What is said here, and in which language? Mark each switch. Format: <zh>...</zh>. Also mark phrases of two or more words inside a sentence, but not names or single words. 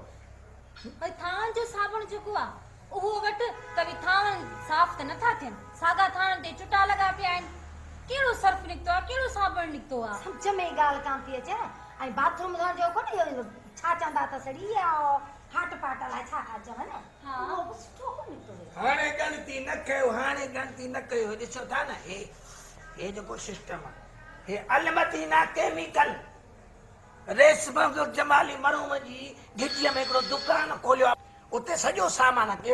<sd>भई थान जो साबुण जेको आ उहो वट त भी थान साफ़ त नथा थियन। सागा थान ते चुटा लगा पिया आहिनि। केड़ो सर्फ निकतो आ, केड़ो साबुण निकतो आ? समझ में गाल कान थी अचे। ऐं बाथरूम धोण जो कोने छा चंदा त सड़ी आ हाट पाट ला छा का चवन हां वो सुठो को निकतो हाणे गणती न कयो, हाणे गणती न कयो। ॾिसो था न हे जेको सिस्टम आहे, हे अलमदीना केमिकल रेशम जमाली मरूम जी घिटीअ में हिकिड़ो दुकान खोलियो आहे। उते सॼो सामान आहे।</sd>